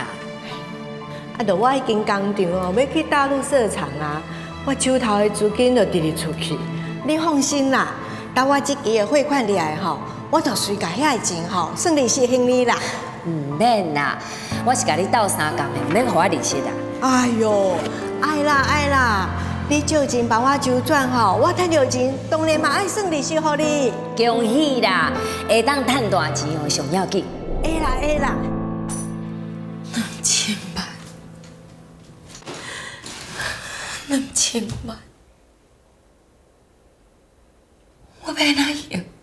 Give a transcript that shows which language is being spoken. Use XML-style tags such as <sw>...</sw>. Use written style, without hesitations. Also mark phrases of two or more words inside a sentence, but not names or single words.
<nan>啊，就我迄间工厂哦，要去大陆设厂啊。我手头的资金就直直出去，你放心啦。等我这期的汇款入来吼，我就随甲遐个钱吼算利息还你啦。唔免啦，我是甲你斗相共的，唔免互我利息啦。哎呦，爱啦爱啦，你借钱帮我周转吼，我赚到钱当然嘛爱算利息互你。恭喜啦，会当赚大钱哦，上要紧。会啦会啦。 2000万，2000万，我要哪用？</nan>